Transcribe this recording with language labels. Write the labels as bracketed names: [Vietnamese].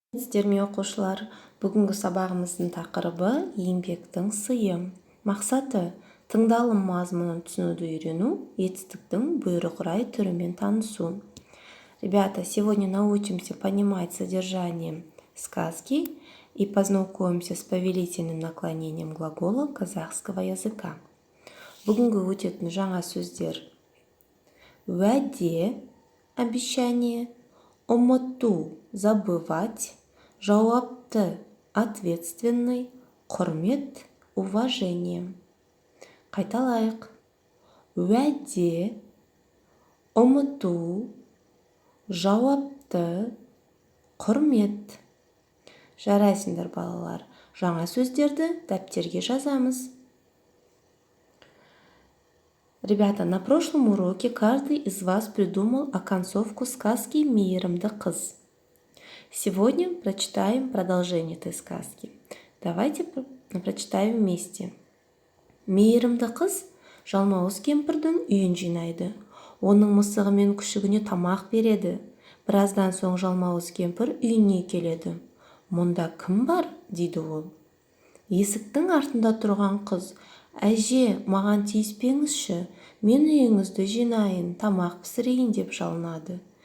[Kazakh] Сіздерме оқушылар, бүгінгі сабағымыздың тақырыбы еңбектің сыйы. Мақсаты тыңдалым мазмұнын түсінуді үйрену, етістіктің бұйрық-рай түрімен танысу. [Russian] Ребята, сегодня научимся понимать содержание сказки и познакомимся с повелительным наклонением глагола казахского языка. [Kazakh] Бүгінгі өтетін жаңа сөздер: уәде – обещание, ұмыту – забывать, жауапты – ответственный, құрмет – уважение. Қайталайық: уәде, ұмыту, жауапты, құрмет. Жарайсыңдар балалар, жаңа сөздерді дәптерге жазамыз. [Russian] Ребята, на прошлом уроке каждый из вас придумал оконцовку сказки «Мейірімді қыз». Сегодня прочитаем продолжение этой сказки. Давайте прочитаем вместе. [Kazakh] Мейірімді қыз жалмауыз кемпірдің үйін жинайды. Оның мысығы мен күшігіне тамақ береді. Біраздан соң жалмауыз кемпір үйіне келеді. Мұнда кім бар? Дейді ол. Есіктің артында тұрған қыз: әже, маған тиіспеңізші, мен үйіңізді жинайын, тамақ пісірейін деп жалынады.